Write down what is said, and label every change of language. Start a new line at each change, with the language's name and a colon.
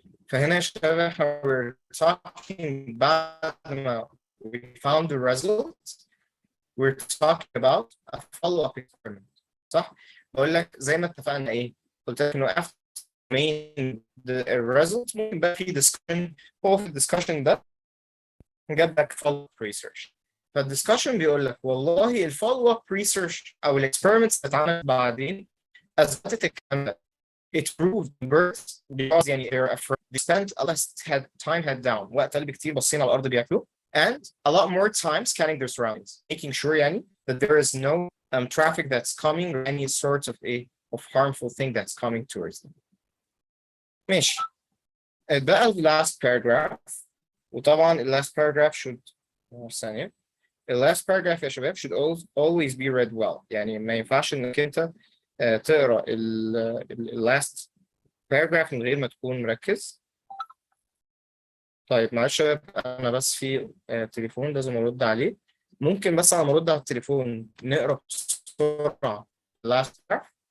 English: فهنا يا شباب احنا we're talking بعد ما we found the result we're talking about a follow-up experiment.
Arabic: صح؟ بقول لك زي ما اتفقنا ايه؟ قلت لك انه after main the result ممكن بقى في discussion. هو في الدiscussion ده جاب لك follow-up research. فالدiscussion بيقول لك والله ال follow-up research او الاكسبيرمنتس اللي اتعملت بعدين اثبتت الكلام ده.
English: It proved birds because يعني they're afraid. They spent a less time head down.
Arabic: وقت قلب كتير باصين على الارض بياكلوا.
English: And a lot more time scanning their surroundings, making sure يعني that there is no traffic that's coming or any sort of harmful thing that's coming towards them.
Arabic: ماشي. بقى ال last paragraph. وطبعا ال last paragraph should ثانية.
English: The last paragraph يا شباب should always be read well.
Arabic: يعني ما ينفعش انك انت تقرا ال last paragraph من غير ما تكون مركز. طيب معلش يا شباب انا بس في تليفون لازم ارد عليه. ممكن بس على ما ارد على التليفون نقرا بسرعه last paragraph.